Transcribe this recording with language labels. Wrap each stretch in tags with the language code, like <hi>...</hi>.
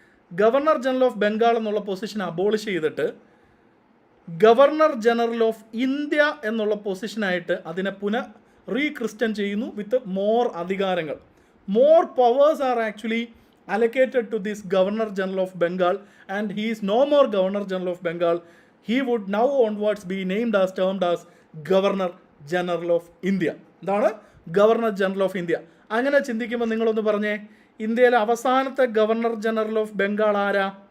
<ml>Governor general of Bengal എന്നുള്ള position abolish ചെയ്തിട്ട് governor general of India എന്നുള്ള പൊസിഷനായിട്ട് അതിനെ റീക്രിസ്റ്റൻ ചെയ്യുന്നു വിത്ത് മോർ അധികാരങ്ങൾ.</ml> <en>More powers are actually allocated to this Governor General of Bengal, and he is no more Governor General of Bengal. He would now onwards be termed as Governor General of India.</en> <ml>എന്താണ്? Governor general of India. അങ്ങനെ ചിന്തിക്കുമ്പോൾ നിങ്ങളൊന്ന് പറഞ്ഞേ, ഇന്ത്യയിലെ അവസാനത്തെ governor general of Bengal ആരാ?</ml>